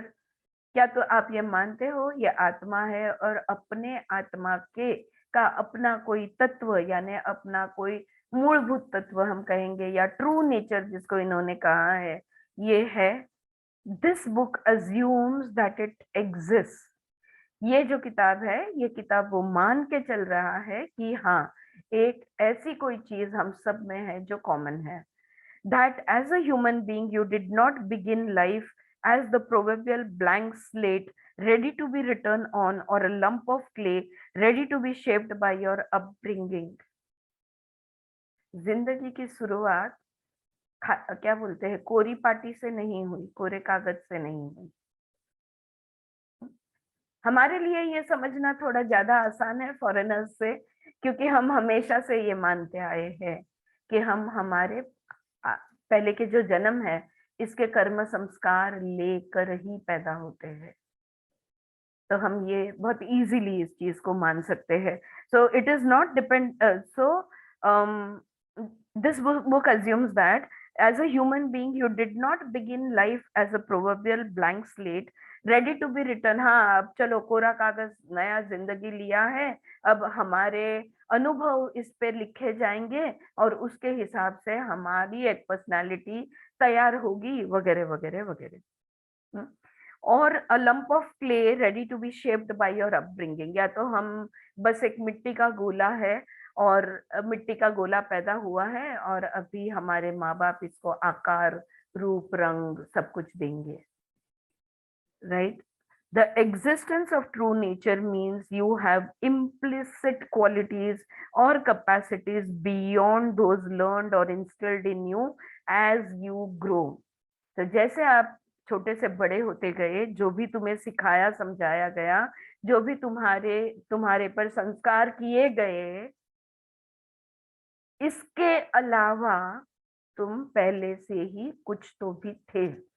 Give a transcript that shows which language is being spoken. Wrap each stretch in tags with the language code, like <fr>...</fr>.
<hi>क्या तो आप ये मानते हो ये आत्मा है और अपने आत्मा के का अपना कोई तत्व, यानी अपना कोई मूलभूत तत्व हम कहेंगे, या ट्रू नेचर जिसको इन्होंने कहा है, ये है?</hi> <en>This book assumes that it exist.</en> <hi>ये जो किताब है, ये किताब वो मान के चल रहा है कि हाँ, एक ऐसी कोई चीज हम सब में है जो कॉमन है।</hi> <en>That as a human being you did not begin life as the proverbial blank slate ready to be written on, or a lump of clay ready to be shaped by your upbringing.</en> <hi>जिंदगी की शुरुआत क्या बोलते हैं, कोरी पाटी से नहीं हुई, कोरे कागज से नहीं हुई। हमारे लिए ये समझना थोड़ा ज्यादा आसान है फॉरेनर्स से, क्योंकि हम हमेशा से ये मानते आए हैं कि हम हमारे पहले के जो जन्म है, इसके कर्म संस्कार लेकर ही पैदा होते हैं। तो हम ये बहुत इजीली इस चीज को मान सकते हैं।</hi> <en>So it is not depend, so this book assumes that as a human being you did not begin life as a proverbial blank slate ready to be written.</en> <hi>हाँ, अब चलो कोरा कागज नया जिंदगी लिया है, अब हमारे अनुभव इस पे लिखे जाएंगे और उसके हिसाब से हमारी एक पर्सनालिटी तैयार होगी, वगैरह वगैरह वगैरह। और</hi> <en>a lump of clay ready to be shaped by your upbringing,</en> <hi>या तो हम बस एक मिट्टी का गोला है और मिट्टी का गोला पैदा हुआ है और अभी हमारे माँ बाप इसको आकार, रूप, रंग सब कुछ देंगे, right?</hi> <en>The existence of true nature means you have implicit qualities or capacities beyond those learned or instilled in you as you grow.</en> <hi>तो जैसे आप छोटे से बड़े होते गए, जो भी तुम्हें सिखाया समझाया गया, जो भी तुम्हारे पर संस्कार किए गए, इसके अलावा तुम पहले से ही कुछ तो भी थे।</hi>